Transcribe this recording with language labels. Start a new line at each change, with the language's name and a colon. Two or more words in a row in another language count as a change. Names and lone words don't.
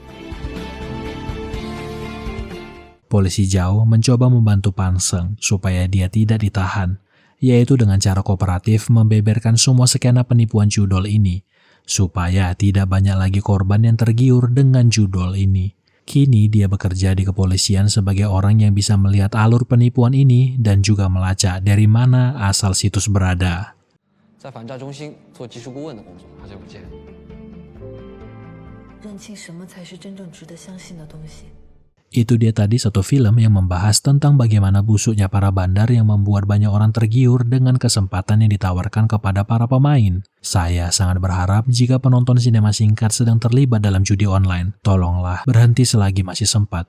Indonesian: Polisi Zhao mencoba membantu Panseng supaya dia tidak ditahan, yaitu dengan cara kooperatif membeberkan semua skena penipuan judol ini, supaya tidak banyak lagi korban yang tergiur dengan judol ini. Kini dia bekerja di kepolisian sebagai orang yang bisa melihat alur penipuan ini dan juga melacak dari mana asal situs berada.
Chinese: 在反诈中心做技术顾问的工作，好久不见。认清什么才是真正值得相信的东西。
Indonesian: Itu dia tadi satu film yang membahas tentang bagaimana busuknya para bandar yang membuat banyak orang tergiur dengan kesempatan yang ditawarkan kepada para pemain. Saya sangat berharap jika penonton sinema singkat sedang terlibat dalam judi online, tolonglah berhenti selagi masih sempat.